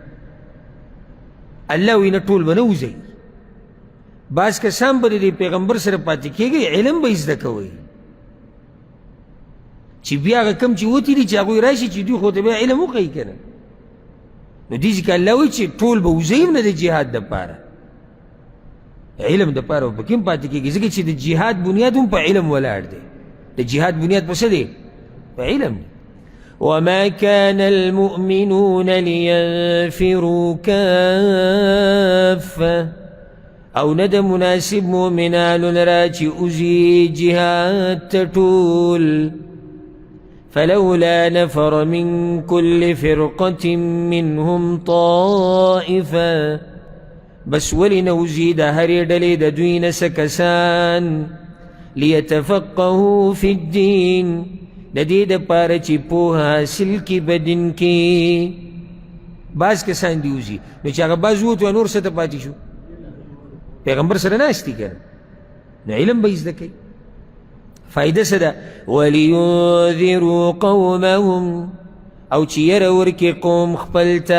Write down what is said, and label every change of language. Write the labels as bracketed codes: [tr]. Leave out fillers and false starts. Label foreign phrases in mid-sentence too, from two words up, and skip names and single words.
[ps] الله وایي نه ټول به نه وځئ، بعض کسان به د پیغمبر سره پاتې کېږئ، علم به یې زده کوئ چې بیا هغه کم چې وتي دي چې هغوی راشي چې دوی خو ته بیا علم وښیي که نه. نو دې ځکه الله وایي چې ټول به وځئ هم نه د جهاد دپاره، علم دپاره به پکې هم پاتې کېږي، ځکه چې د جهاد بنیاد هم په علم ولاړ دی. د جهاد بنیاد په څه دی؟ په علم دی. [ar] وما كان المؤمنون لينفروا كافة [ps] او ند مناسب مؤمنان لرا چې اوزي جهاد ته ټول. [ar] فلولا نفر من كل فرقة منهم طائفة، [ps] بس ولي نوزي د هرې ډلې د دوی نه څه کسان [ar] ليتفقهوا في الدين، [ps] د دې دپاره چې پوهه حاصل کړي په دین کې. بعض کسان دي وځي نو چې هغه بعض ووتو نور څه ته پاتې شو؟ پیغمبر سره ناست دي که نه، نو علم به یې زده کوي. فایده څه ده؟ [ar] ولینذروا قومهم، [ps] او چې یره ورکړي قوم خپل ته.